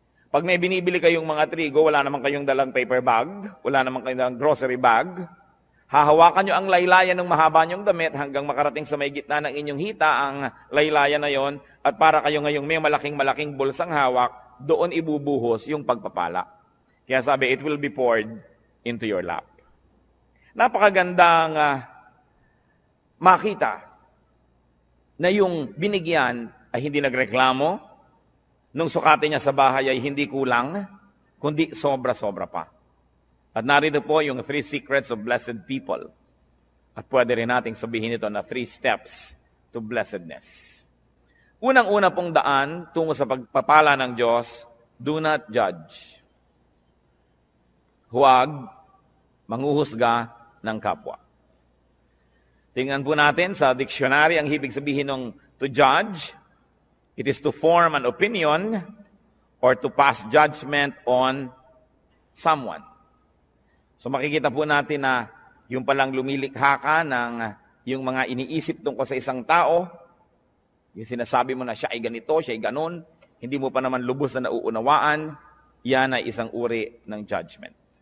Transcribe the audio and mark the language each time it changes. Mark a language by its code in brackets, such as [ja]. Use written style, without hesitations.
[tl] Pag may binibili kayong mga trigo, wala naman kayong dalang paper bag, wala naman kayong dalang grocery bag, hahawakan nyo ang laylayan ng mahaba nyong damit hanggang makarating sa may gitna ng inyong hita ang laylayan na yon, at para kayo ngayong may malaking-malaking bulsang hawak, doon ibubuhos yung pagpapala. Kaya sabi, [en] it will be poured into your lap. [tl] Napakagandang makita na yung binigyan ay hindi nagreklamo, nung sukatin niya sa bahay ay hindi kulang, kundi sobra-sobra pa. At narito po yung 3 [en] secrets of blessed people. [tl] At pwede rin nating sabihin ito na 3 [en] steps to blessedness. [tl] Unang-una pong daan tungo sa pagpapala ng Diyos, [en] do not judge. [tl] Huwag manghuhusga ng kapwa. Tingnan po natin sa dictionary ang ibig sabihin ng to judge. [en] It is to form an opinion or to pass judgment on someone. [tl] So makikita po natin na yung palang lumilikha ka ng yung mga iniisip tungkol sa isang tao, yung sinasabi mo na siya ay ganito, siya ay ganon, hindi mo pa naman lubos na nauunawaan, yan ay isang uri ng judgment.